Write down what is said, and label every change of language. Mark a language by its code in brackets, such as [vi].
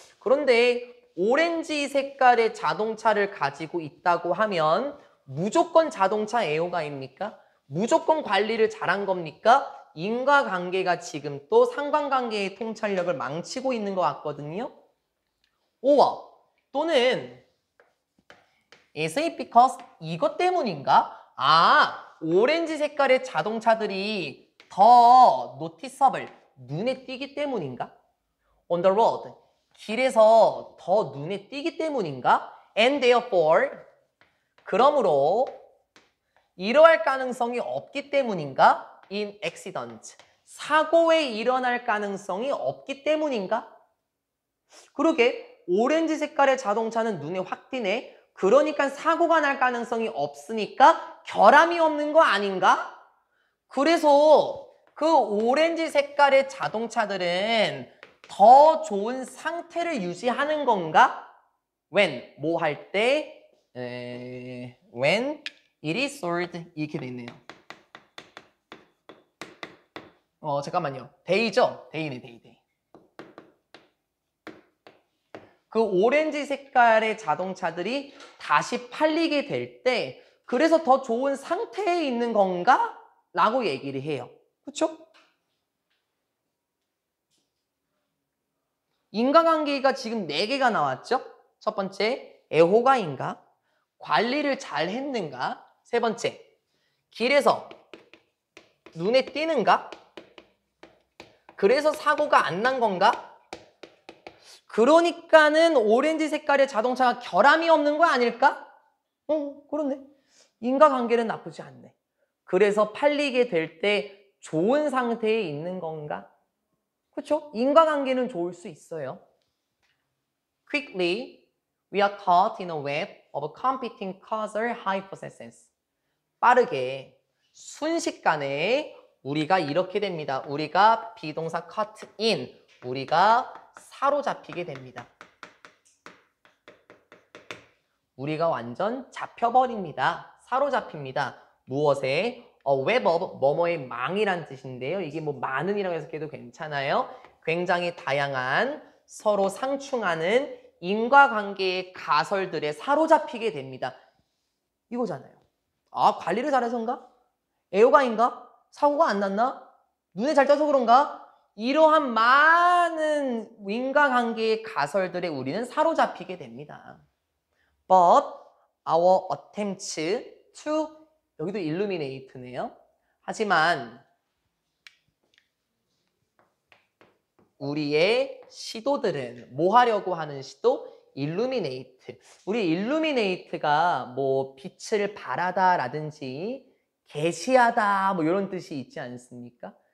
[ko] 그런데 오렌지 색깔의 자동차를 가지고 있다고 하면 무조건 자동차 애호가입니까? 무조건 관리를 잘한 겁니까? 인과관계가 지금 또 상관관계의 통찰력을 망치고 있는 것 같거든요. [en] or [ko] 또는 [en] is it because [ko] 이것 때문인가? 오렌지 색깔의 자동차들이 더 noticeable, 눈에 띄기 때문인가? [en] on the road, [ko] 길에서 더 눈에 띄기 때문인가? [en] and therefore, [ko] 그러므로 이러할 가능성이 없기 때문인가? [en] in accident, [ko] 사고에 일어날 가능성이 없기 때문인가? 그러게 오렌지 색깔의 자동차는 눈에 확 띄네. 그러니까 사고가 날 가능성이 없으니까 결함이 없는 거 아닌가? 그래서 그 오렌지 색깔의 자동차들은 더 좋은 상태를 유지하는 건가? when, 뭐 할 때? [en] when it is sold, [ko] 이렇게 돼 있네요. 잠깐만요. day죠? day네, day. 그 오렌지 색깔의 자동차들이 다시 팔리게 될 때 그래서 더 좋은 상태에 있는 건가? 라고 얘기를 해요. 그렇죠? 인과관계가 지금 4개가 나왔죠? 첫 번째, 애호가인가? 관리를 잘 했는가? 세 번째, 길에서 눈에 띄는가? 그래서 사고가 안 난 건가? 그러니까는 오렌지 색깔의 자동차가 결함이 없는 거 아닐까? 그렇네. 인과관계는 나쁘지 않네. 그래서 팔리게 될 때 좋은 상태에 있는 건가? 그렇죠? 인과관계는 좋을 수 있어요. [en] Quickly, we are caught in a web of competing causal hypotheses. [ko] 빠르게, 순식간에 우리가 이렇게 됩니다. 우리가 비동사 [en] caught in, [ko] 우리가 사로잡히게 됩니다. 우리가 완전 잡혀버립니다. 사로잡힙니다. 무엇에? [en] web of [ko] 뭐뭐의 망이란 뜻인데요. 이게 뭐 많은이라고 해석해도 괜찮아요. 굉장히 다양한 서로 상충하는 인과관계의 가설들에 사로잡히게 됩니다. 이거잖아요. 아, 관리를 잘해서인가? 애호가인가? 사고가 안 났나? 눈에 잘 떠서 그런가? 이러한 많은 인과관계의 가설들에 우리는 사로잡히게 됩니다. [en] But our attempts to [ko] 여기도 [en] illuminate네요. [ko] 하지만 우리의 시도들은 뭐 하려고 하는 시도? [en] illuminate. [ko] 우리 illuminate가 뭐 빛을 발하다라든지 계시하다 뭐 이런 뜻이 있지 않습니까?